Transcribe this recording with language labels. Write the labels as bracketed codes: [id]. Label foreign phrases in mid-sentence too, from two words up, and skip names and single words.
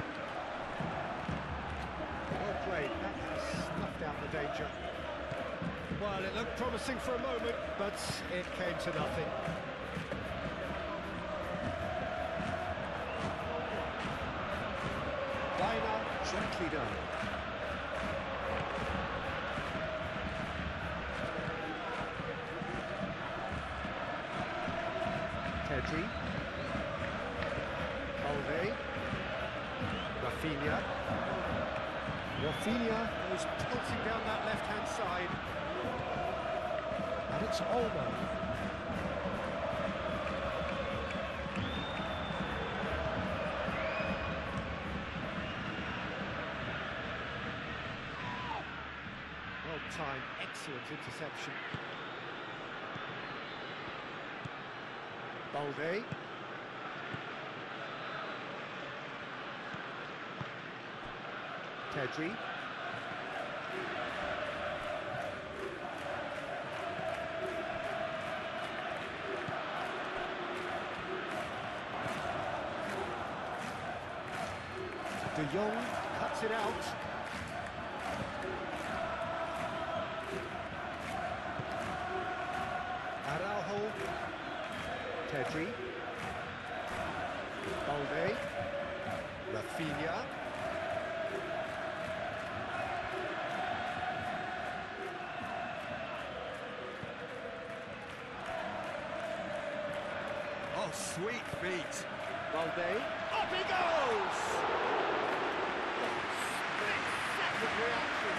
[en] Well played. That has snuffed out the danger. Well, it looked promising for a moment, but it came to nothing. Weiner. Gently done. Pedri. Balde. Rafinha. Rafinha goes tilting down that left-hand side. And it's Olmo. Well-timed, excellent interception. Balde. Pedri. De Jong cuts it out. Araujo. Pedri. Balde. Rafinha. Oh, sweet feet. Balde. Up he goes! Split-second reaction.